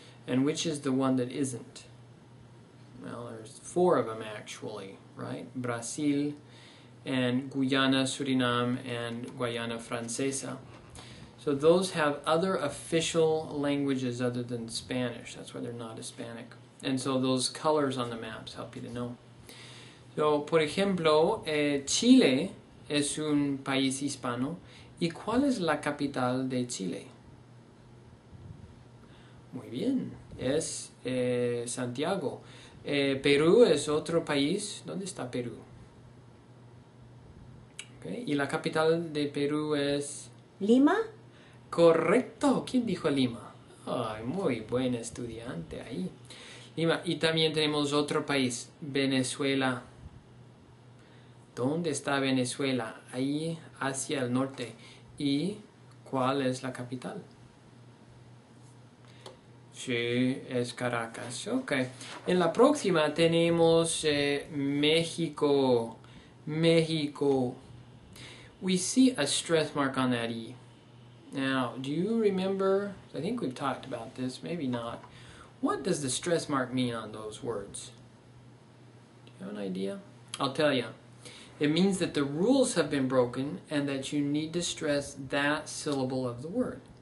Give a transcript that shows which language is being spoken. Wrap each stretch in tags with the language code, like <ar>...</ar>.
<en>And which is the one that isn't? Well, there's 4 of them actually, right? Brazil and Guyana, Suriname, and Guayana Francesa. So those have other official languages other than Spanish. That's why they're not Hispanic. And so those colors on the maps help you to know.</en> <es>So, por ejemplo, Chile es un país hispano. ¿Y cuál es la capital de Chile? Muy bien, es Santiago. Perú es otro país. ¿Dónde está Perú? Okay. ¿Y la capital de Perú es? ¿Lima? Correcto. ¿Quién dijo Lima? Ay, muy buen estudiante ahí. Lima. Y también tenemos otro país, Venezuela. ¿Dónde está Venezuela? Ahí hacia el norte. ¿Y cuál es la capital? Sí, es Caracas. Ok. En la próxima tenemos México. México.</es> <en>We see a stress mark on that E. Now, do you remember? I think we've talked about this, maybe not. What does the stress mark mean on those words? Do you have an idea? I'll tell you. It means that the rules have been broken and that you need to stress that syllable of the word.</en>